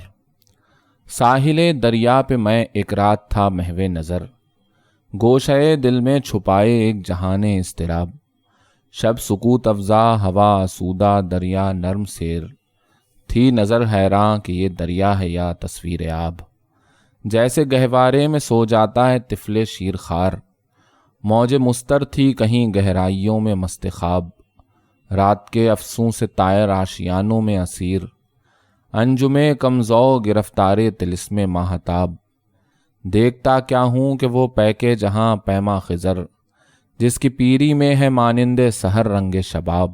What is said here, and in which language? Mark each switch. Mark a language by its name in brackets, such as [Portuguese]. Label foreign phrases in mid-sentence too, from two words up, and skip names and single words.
[Urdu] ساحل دریا پہ میں ایک رات تھا محو نظر، گوشۂ دل میں چھپائے ایک جہان اضطراب. شب سکوت افزا ہوا آسودہ دریا نرم سیر، تھی نظر حیراں کہ یہ دریا ہے یا تصویر آب. جیسے گہوارے میں سو جاتا ہے طفل شیر خوار، موج مستر تھی کہیں گہرائیوں میں مست خواب. رات کے افسوں سے طائر آشیانوں میں اسیر، انجمے کمزو گرفتارے طلسم ماہتاب. دیکھتا کیا ہوں کہ وہ پیکے جہاں پیما خضر، جس کی پیری میں ہے مانند سحر رنگ شباب.